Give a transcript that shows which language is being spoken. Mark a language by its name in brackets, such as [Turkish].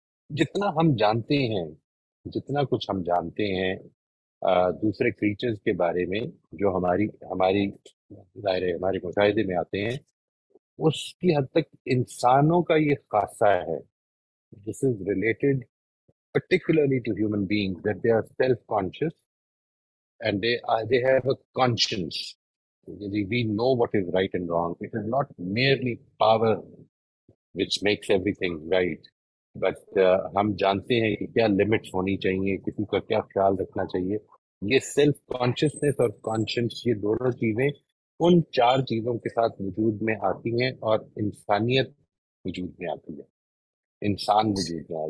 [Hindi] जितना हम जानते हैं, जितना कुछ हम जानते हैं दूसरे क्रीचर्स के बारे में, जो हमारी हमारी दायरे हमारे मुशाहिदे में आते हैं, उसकी हद तक इंसानों का ये खासा है, [English] This is related particularly to human beings, that they are self-conscious and they have a conscience. We know what is right and wrong. It is not merely power which makes everything right, but [Hindi] हम जानते हैं कि क्या limits होनी चाहिए, किसी का क्या ख्याल रखना चाहिए। ये सेल्फ कॉन्शियसनेस और कॉन्शियस, ये दोनों चीजें उन चार चीजों के साथ वजूद में आती हैं और इंसानियत वजूद में आती है, इंसान वजूद में आया।